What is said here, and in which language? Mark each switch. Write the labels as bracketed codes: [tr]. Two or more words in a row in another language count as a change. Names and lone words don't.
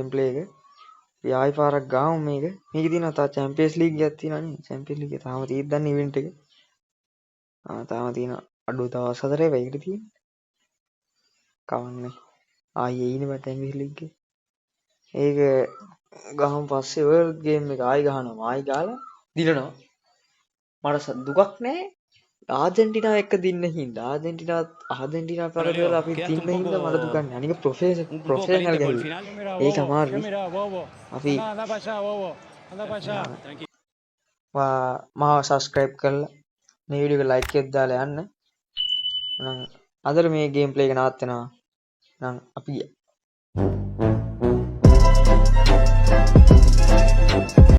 [si] ප්ලේ එක අපි ආයි පාරක් ගාමු මේකේ තියෙනවා තා චැම්පියන්ස් ලීග් එකක් තියෙනවා නේ චැම්පියන්ස් ලීග් එක තාම තියෙද්දි දන්නේ ඉවෙන්ට් එක තාම තියෙනවා අඩු දවස් 4යි වයිකට තියෙන්නේ කවන්නේ ආයි එයිනේ මට චැම්පියන්ස් ලීග් එක ඒක ගහමු පස්සේ [en] world game [si] එක ආයි ගහනවා ආයි ගාලා දිනනවා මට දුකක් නෑ ආජෙන්ටිනාව එක්ක දින්න හින්දා ආජෙන්ටිනාව පරදවල අපි [es] quedaste [si] දින්න [es] un [si] හින්දා මට [es] poco, [si] දුකන්නේ. අනික [es] un poco [si] ප්‍රොෆෙෂනල් [es] caliente por el [si] ගැහුවේ. [es] final. Mira, [si] ඒක [es] bobo. ¿Qué [si] අමාරුයි. [es] mira, bobo? [si] අපි [es] Anda para allá, bobo. Anda para allá. [si] මාව සබස්ක්‍රයිබ් කරලා මේ වීඩියෝ එක ලයික් එකක් දාලා යන්න. නම් අදට මේ [en] game play [si] එක නවත්තනවා. නම් අපි ගියා.